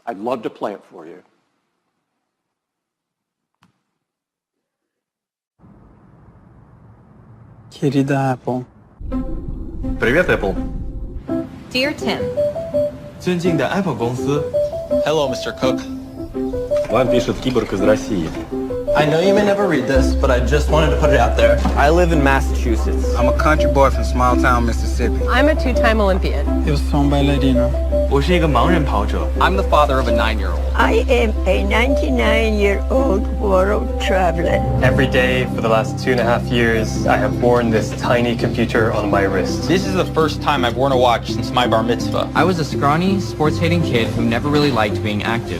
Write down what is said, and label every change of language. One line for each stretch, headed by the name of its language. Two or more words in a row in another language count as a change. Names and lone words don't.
English: I'd love to play it for you.
Portuguese: Querida Apple.
Russian: Привет, Apple.
English: Dear Tim.
Chinese: 尊敬的 Apple 公司
English: Hello, Mr. Cook.
Russian: Вам пишет киборг из России.
English: I know you may never read this, but I just wanted to put it out there. I live in Massachusetts. I'm a country boy from small town Mississippi. I'm a two-time Olympian.
Portuguese: Eu sou bailarino.
Chinese: 我是一个盲人跑者
English: I'm the father of a 9-year-old. I am a 99-year-old world traveler. Every day for the last 2.5 years, I have worn this tiny computer on my wrist. This is the first time I've worn a watch since my bar mitzvah. I was a scrawny, sports-hating kid who never really liked being active.